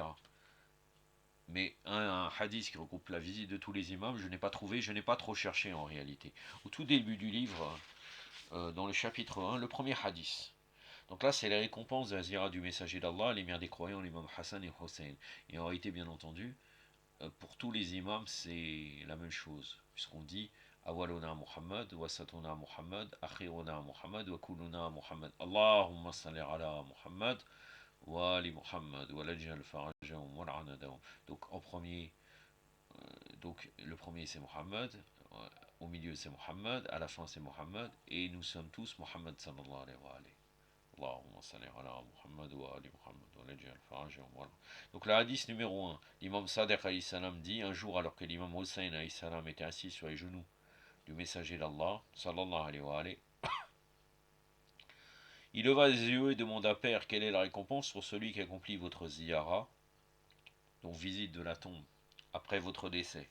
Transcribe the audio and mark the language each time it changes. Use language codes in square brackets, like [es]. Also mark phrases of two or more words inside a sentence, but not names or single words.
[fr] Mais un hadith qui regroupe la visite de tous les imams, je n'ai pas trouvé, je n'ai pas trop cherché en réalité. Au tout début du livre, dans le chapitre 1, le premier hadith. Donc là, c'est les récompenses de la ziyara du messager d'Allah, l'émir des croyants, l'imam Hassan et Hussein. Et en réalité, bien entendu, pour tous les imams, c'est la même chose. Puisqu'on dit [ar] أولنا محمد أوسطنا محمد آخرنا محمد وكلنا محمد. اللهم صل على محمد وآل محمد وعجل فرجهم والعن أعداءهم. [fr] Donc en premier, donc le premier c'est Muhammad, au milieu c'est Muhammad, à la fin c'est Muhammad, et nous sommes tous Muhammad [ar] صلى الله عليه وعليه. اللهم صل على محمد وآل محمد وعجل فرجهم, [fr] voilà. Donc le hadith numéro 1, l'imam Sadiq [ar] عليه السلام [fr] dit, un jour alors que l'imam Hussein [ar] عليه السلام [fr] était assis sur les genoux du messager d'Allah, [ar] صلى الله عليه وعليه, [fr] Il leva les yeux et demanda: Père, quelle est la récompense pour celui qui accomplit votre ziyara, donc visite de la tombe, après votre décès?